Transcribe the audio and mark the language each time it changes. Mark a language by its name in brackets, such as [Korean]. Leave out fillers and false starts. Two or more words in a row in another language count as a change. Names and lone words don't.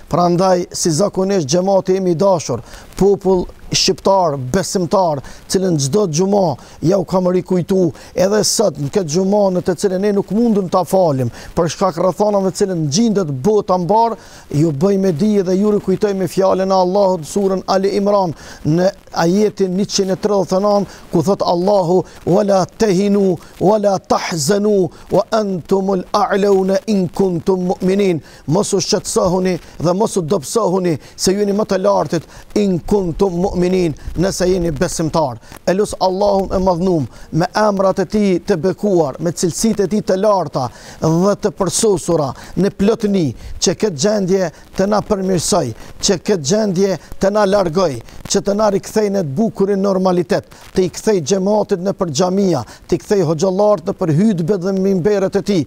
[Albanian] Prandaj si zakonisht xhamati jemi i dashur, popull shqiptar, besimtar, cilën çdo xhumo ja u kam rikujtu, edhe sot në këtë xhumo në të cilën ne nuk mundëm ta falim, për shkak rrethonave të cilën gjendet bota mbar, ju bëj me dije dhe ju rikujtoj me fjalën e Allahut në surën Ali Imran në ajetin 139 ku thot Allahu [Arabic] ولا تهنوا ولا تحزنوا وأنتم الأعلون إن كنتم مؤمنين. [Albanian] Mos u shqetësohuni dhe mos u dobësohuni se jeni më të lartit [Arabic] إن كنتم مؤمنين, [Albanian] nëse jeni besimtar. Elus Allahun e madhnum me emrat e tij të bekuar, me cilësitë e tij të larta dhe të përsosura në plotëni, që këtë gjendje të na përmirësoj, që këtë gjendje të na largoj, që të na rikthej në të bukurin normalitet, të i kthej xhamatit në për xhamia, të i kthej hoxhallarët në për hutbet dhe minberet e tij.